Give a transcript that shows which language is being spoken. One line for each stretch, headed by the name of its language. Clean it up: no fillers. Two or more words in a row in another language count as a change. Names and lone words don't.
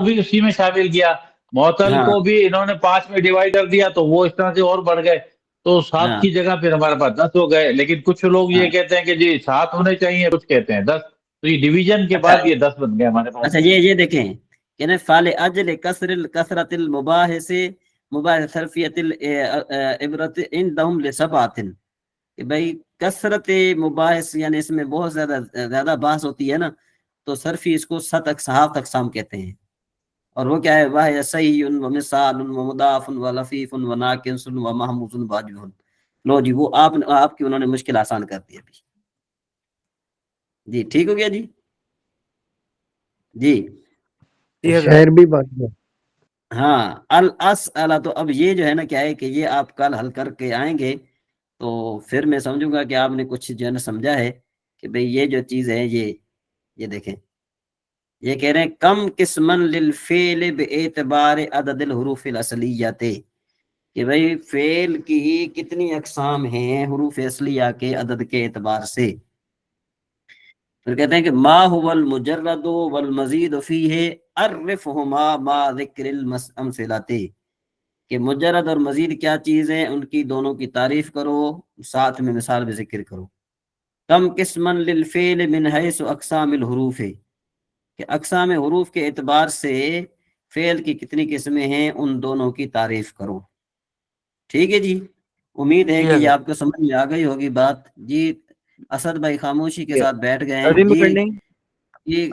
Urdu: بھی اسی میں شامل کیا۔ موتل ہاں کو بھی انہوں نے 5 میں ڈیوائیڈ کر دیا، تو وہ اس طرح سے اور بڑھ گئے، تو 7 ہاں کی جگہ پھر ہمارے پاس 10 ہو گئے. لیکن کچھ لوگ یہ ہاں. کہتے ہیں کہ جی 7 ہونے چاہئیں، کچھ کہتے ہیں 10، تو یہ ڈویژن کے اچھا بعد یہ 10 بن گئے ہمارے پاس. اچھا، یہ دیکھیں کہ نا
Arabic: فالے أجل كثرِ كثرةِ مباح سے مباح صرفيةِ عبرة عندهم لسباتٍ,
Urdu: کہ بھائی کثرت مباحث یعنی اس میں بہت زیادہ بحث ہوتی ہے نا، تو صرفی اس کو 7 اقسام کہتے ہیں. اور وہ کیا ہے?
Arabic: وہ صحيحٌ و مثالٌ و مضافٌ و لفيفٌ و ناقصٌ و مهموزٌ واجبٌ.
Urdu: لو جی، وہ آپ کی انہوں نے مشکل آسان کر دی ابھی. جی ٹھیک ہو گیا جی۔ جی جی حضرت. شعر بھی بڑھ گیا. हाँ,
Arabic: الأسئلة,
Urdu: تو اب یہ جو ہے نا کیا ہے کہ یہ آپ کل حل کر کے آئیں گے، تو پھر میں سمجھوں گا کہ آپ نے کچھ جو ہے نا سمجھا ہے کہ بھائی یہ جو چیز ہے یہ دیکھیں، یہ کہہ رہے ہیں
Arabic: كم قسماً للفعل باعتبار عددِ الحروفِ الأصليةِ,
Urdu: کہ بھائی فعل کی کتنی اقسام ہیں حروف اصلیہ کے عدد کے اعتبار سے. پھر کہتے ہیں کہ
Arabic: ما هو المجردُ والمزيدُ فيه عرّفهما ما ذكرِ الأمثلةِ,
Urdu: کہ مجرد اور مزید کیا چیز ہے، ان کی دونوں کی تعریف کرو، ساتھ میں مثال بھی ذکر کرو.
Arabic: كم قسماً للفعل من حيث أقسامِ الحروف,
Urdu: کہ اقسام حروف کے اعتبار سے فعل کی کتنی قسمیں ہیں، ان دونوں کی تعریف کرو. ٹھیک ہے جی، امید ہے جی کہ یہ حضرت. آپ کو سمجھ میں آ گئی ہوگی بات جی۔ اسد بھائی خاموشی کے ساتھ بیٹھ گئے ہیں عربی میں جی. کرنی ہے, جی